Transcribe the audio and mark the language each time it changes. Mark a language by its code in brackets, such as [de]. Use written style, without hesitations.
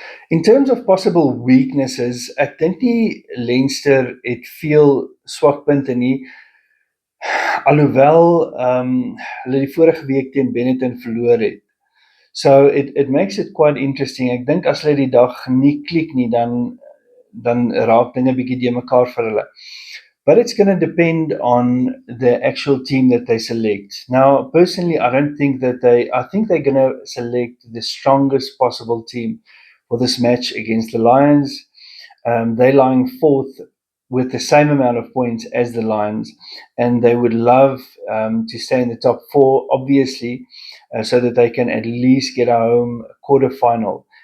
[en] In terms of possible weaknesses, [af] ek dink nie Leinster het veel swakpunte nie, alhoewel hulle die vorige week teen Benetton verloor het. [en] So it makes it quite interesting. [af] Ek dink as hulle die dag nie klik nie, dan raak dinge bietjie de mekaar vir hulle. [en] But it's going to depend on the actual team that they select. Now, personally, I don't think that I think they're going to select the strongest possible team for this match against the Lions. They're lying fourth with the same amount of points as the Lions, and they would love to stay in the top four, obviously, so that they can at least get a home quarterfinal.